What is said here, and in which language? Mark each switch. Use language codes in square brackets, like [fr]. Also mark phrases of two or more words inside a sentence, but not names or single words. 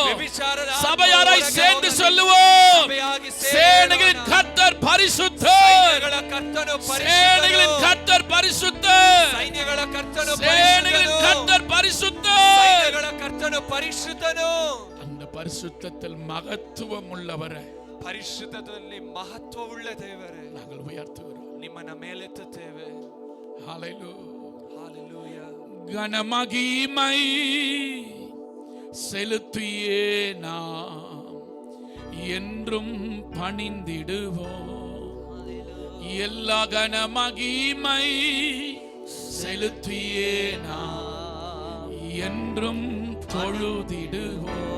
[ta] சபையாரை சேர்ந்து சொல்லுவோம், சேனைகளின் கர்த்தர் பரிசுத்தர், சேனைகளின் கர்த்தர் பரிசுத்தர், [kn] ಸೈನ್ಯಗಳ ಕರ್ತನು [ta] சேனைகளின் கர்த்தர் பரிசுத்தர். [kn] ಸೈನ್ಯಗಳ ಕರ್ತನು ಪರಿಶುದ್ಧನು. [ta] அந்த பரிசுத்தத்தில் மகத்துவம் உள்ளவரை [kn] ಪರಿಶುದ್ಧದಲ್ಲಿ ಮಹತ್ವವುಳ್ಳ ದೇವರೇ, [ta] நாங்கள் உயர்த்துகிறோம். [kn] ನಿಮ್ಮನ್ನ ಮೇಲೆತ್ತುತ್ತೇವೆ. [ta] ஹalleluya. கனமகிமை செலுத்தியே நாம் என்றும் பணிந்திடுவோம். எல்லா கனமகிமை செலுத்தியே நாம் என்றும் தொழுதிடுவோம்.